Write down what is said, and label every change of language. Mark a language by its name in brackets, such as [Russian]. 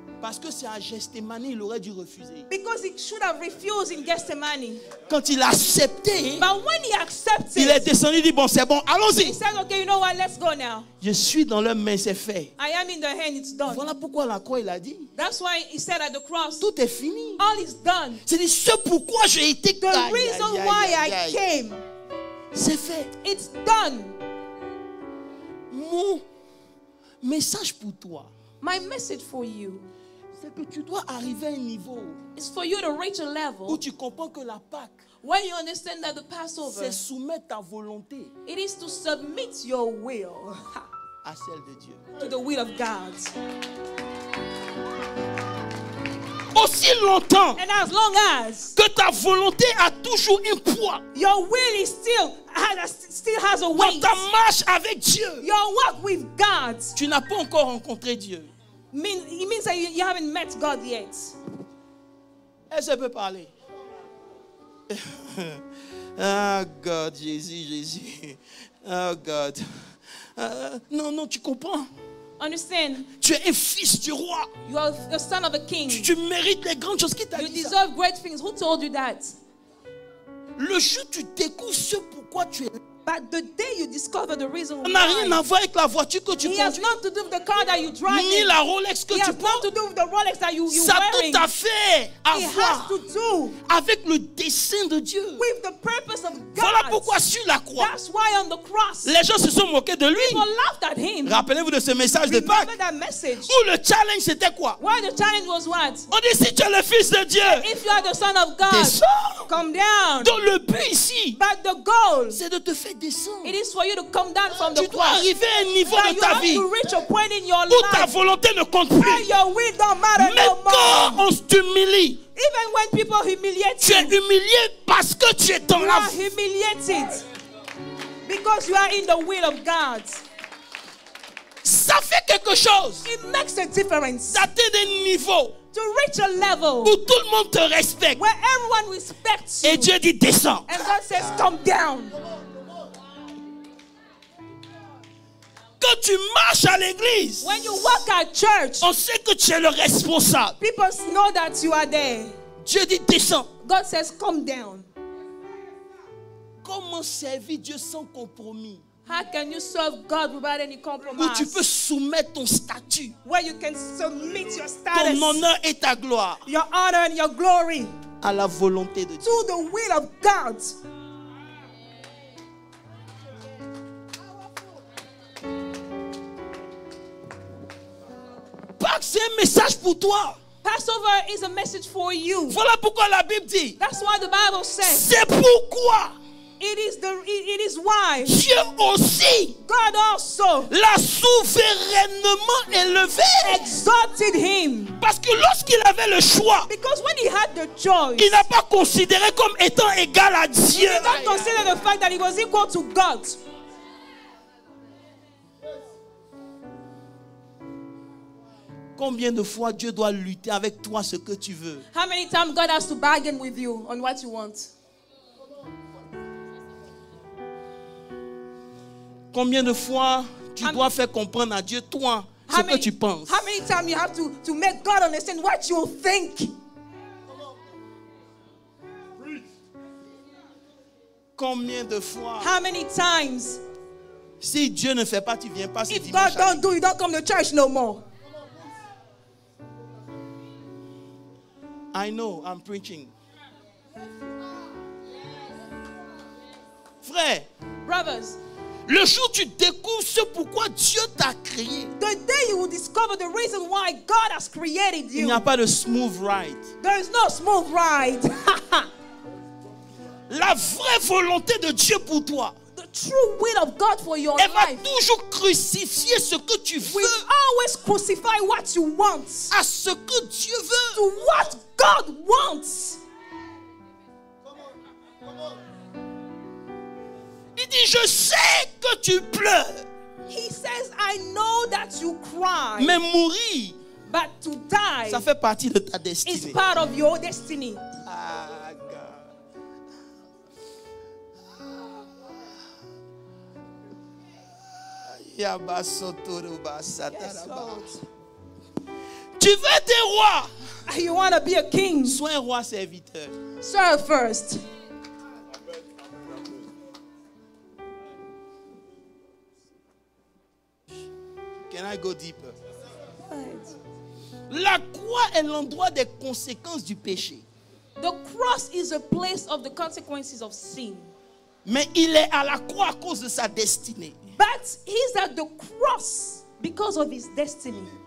[French] Parce que c'est à Gethsémani, il aurait dû refuser. [English] Because he should have refused in Gethsemane. [French] Quand il a accepté, [English] But when he accepted, [French] il est descendu, il dit, bon, c'est bon, [English] he [French] allons-y. [English] said, okay, you know what, let's go now. [French] Je suis dans leurs mains, c'est fait. [English] I am in the hand, it's done. [French] Voilà pourquoi à la croix, il a dit, [English] That's why he said at the cross, [French] tout est fini. [English] all is done. [French] C'est ce pourquoi j'ai été [English] The reason why I came, [French] c'est fait. [English] it's done. [French] Mon message pour toi, [English] My message for you [French] c'est que tu dois arriver à un niveau [English] is for you to reach a [French] où [English] level [French] tu comprends que la Pâque, [English] where you understand that the Passover, [French] c'est soumettre ta volonté [English] it is to submit your will [French] à celle de Dieu. [English] to the will of God. [French] Aussi longtemps [English] And as long as [French] que ta volonté a toujours un poids [English] your will is still has a [French] dans [English] weight, [French] ta marche avec Dieu, [English] your walk with God, [French] tu n'as pas encore rencontré Dieu. [English] it means that you haven't met God yet. [French] Est-ce que je peux parler? [English] Oh God, Jésus. Oh God. [French] Non, tu comprends? [English] Understand? [French] Tu es un fils du roi. [English] You are the son of a king. [French] Tu mérites les grandes choses qui t'a [English] You [French] dit ça. [English] deserve great things. Who told you that? [French] Le jour où tu découvres ce pourquoi tu es là, [English] But the day you discover the reason [French] ça n'a rien [English] why, [French] à voir avec la voiture que tu [English] it has [French] conduis, [English] nothing to do with the car that you drive [French] ni [English] in. [French] la Rolex que [English] It [French] tu [English] has nothing [French] portes. [English] to do with the Rolex that you're [French] Ça a [English] wearing. [French] tout à fait à [English] It has [French] voir [English] to do [French] avec le dessein de Dieu. [English] with the purpose of [French] Voilà [English] God. [French] pourquoi sur la croix, [English] That's why on the cross, [French] les gens se sont moqués de lui. [English] people laughed at him. [French] Rappelez-vous de ce message de [English] Remember [French] Pâques [English] that message? [French] où le challenge c'était quoi? [English] Why the challenge was what? [French] On dit si tu es le fils de Dieu, [English] If you are the son of God, [French] descends. [English] come down. [French] Donc le but ici, [English] But the goal, [French] c'est de te faire descendre. [English] it is for you to come down from the [French] Tu dois [English] cross. [French] arriver à un niveau [English] That [French] de [English] you [French] ta [English] have [French] vie [English] to reach a point in your [French] où ta [English] life [French] volonté ne compte [English] where [French] plus. [English] your will don't matter [French] Mais [English] no more. [French] quand on t'humilie, [English] Even when people humiliate [French] tu es [English] you, [French] humilié parce que tu es dans [English] you [French] la [English] are humiliated because you are in the will of God. [French] Ça fait quelque chose [English] It makes a difference [French] d'atteindre des niveaux [English] to reach a level [French] où tout le monde te respecte. [English] where everyone respects [French] Et [English] you. [French] Dieu dit descends. [English] And God says, come down. [French] Quand tu marches à l'église, [English] When you walk at church, [French] on sait que tu es le responsable. [English] people know that you are there. [French] Dieu dit descends. [English] God says, come down. [French] Comment servir Dieu sans compromis? [English] How can you serve God without any [French] Où [English] compromise? [French] tu peux soumettre ton statut, [English] Where you can submit your [French] ton [English] status, [French] honneur et ta gloire [English] your honor and your glory [French] à la volonté de Dieu. [English] to the will of God. [French] Pâques, c'est un message pour toi. [English] Passover is a message for you. [French] Voilà pourquoi la Bible dit, [English] That's why the Bible says [French] c'est pourquoi [English] It is why [French] Dieu aussi [English] God also [French] l'a souverainement élevé. [English] exalted him. [French] Parce que lorsqu'il avait le choix, [English] Because when he had the choice, [French] il n'a pas considéré comme étant égal à [English] he [French] Dieu. [English] did not consider the fact that he was equal to God. [French] Combien de fois Dieu doit lutter avec toi ce que tu veux? [English] How many times God has to bargain with you on what you want? [French] Combien de fois tu dois faire comprendre à Dieu, toi, ce que tu penses? [English] How many times you have to make God understand what you think? [French] Combien de fois? [English] How many times? [French] Si Dieu ne fait pas, tu viens pas ce [English] If [French] dimanche. [English] God don't do, you don't come to church no more. I know, I'm preaching. [French] Frère, [English] Brothers, [French] le jour où tu découvres ce pourquoi Dieu t'a créé, [English] the day you will discover the reason why God has created [French] il n'y [English] you, [French] a pas de [English] smooth ride. there is no smooth ride. [French] La vraie volonté de Dieu pour toi, [English] The true will of God for your [French] elle va [English] life [French] toujours crucifier ce que tu [English] will [French] veux [English] always crucify what you want [French] à ce que Dieu veut. [English] to what God wants. [French] Il dit, je sais que tu pleures, [English] He says, I know that you cry, [French] mais mourir, [English] but to die [French] ça fait partie de ta [English] is [French] destinée. [English] part of your destiny. Ah, God. Yes, Lord. [French] Tu veux être roi? [English] You want to be a king? [French] Sois un roi serviteur. [English] Serve first. Can I go deeper? Right. [French] La croix est l'endroit des conséquences du péché. [English] The cross is a place of the consequences of sin. [French] Mais il est à la croix à cause de sa destinée. [English] But he's at the cross because of his destiny.